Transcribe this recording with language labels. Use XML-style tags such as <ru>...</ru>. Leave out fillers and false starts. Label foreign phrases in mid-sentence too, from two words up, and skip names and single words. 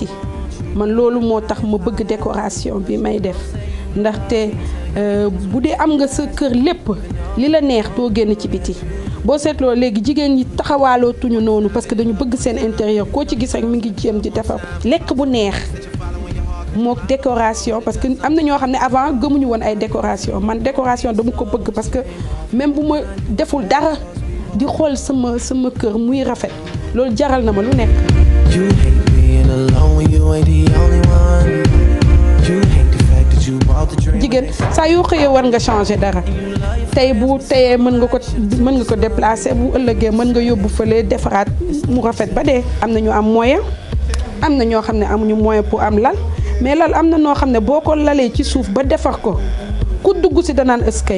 <wo>man loolu moo tax ma bëgg décoration bi may def ndaxte bu dee am nga sa kër lépp li la neex doo génn ci biti boo seetloo léegi jigéen ñi taxawaalootuñu noonu</wo> <fr>parce que</fr> <wo>dañu bëgg seen intérieur koo ci gis rek mi ngi jéem di defar lekk bu neex mook décoration</wo> <fr>parce que</fr> <wo>am na ñoo xam ne avant gëmuñu woon ay décoration man décoration dama ko bëgg</wo> <fr>parce que même</fr> <wo>bu ma deful dara di xool sama kër muy rafet loolu jaral na ma lu nekk.</wo> <en>You hate being alone when you ain't the only one. You hate the fact that you bought the dream.</en> <wo>Jigéen saa yoo xëyee war nga changer dara tey bu teyee mën nga ko déplacer bu ëllëgee mën nga yóbbu fële defaraat mu rafet ba dee am na ñu am moyen am na ñoo xam ne amuñu moyen pour am lal mais lal am na noo xam ne boo ko lalee ci suuf ba defar ko ku dugg ci danaan ëskay.</wo>